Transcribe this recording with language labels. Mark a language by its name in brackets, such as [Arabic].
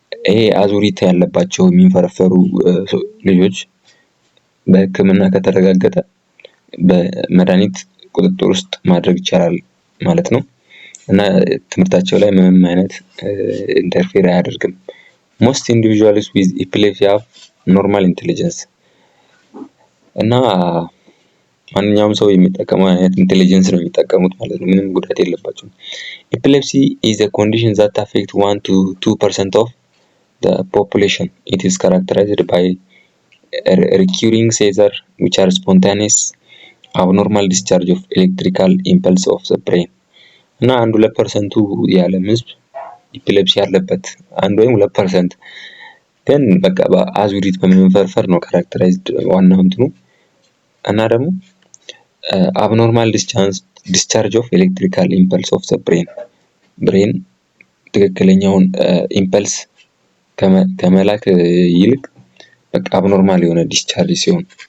[Amharic] ይሄ አዙሪት ያለባቸው የሚንፈረፈሩ ልጆች በሕክምና ከተረጋገጠ በመድኃኒት ቁጥጥር ውስጥ ማድረግ ይቻላል ማለት ነው እና ትምህርታቸው ላይ ምንም አይነት ኢንተርፌር አያደርግም። [English] Most individuals with epilepsy have normal intelligence [Amharic] እና ማንኛውም ሰው የሚጠቀመው አይነት ኢንቴሊጀንስ ነው የሚጠቀሙት ማለት ነው። ምንም ጉዳት የለባቸውም። [English] Epilepsy is a condition that affects 1 to 2% of the population. It is characterized by recurring seizures which are spontaneous, abnormal discharge of electrical impulse of the brain. [Amharic] እና 1-2% የዓለም ህዝብ ኢፒሌፕሲ ያለበት 1 ወይም 2% ግን በቃ በአዙሪት በመንፈርፈር ነው ካራክተራይዝድ ዋናው እንትኑ እና ደግሞ [English] abnormal discharge of electrical impulse of the brain [Amharic] ትክክለኛውን ኢምፐልስ ከመላክ ይልቅ በቃ abnormal የሆነ ዲስቻርጅ ሲሆን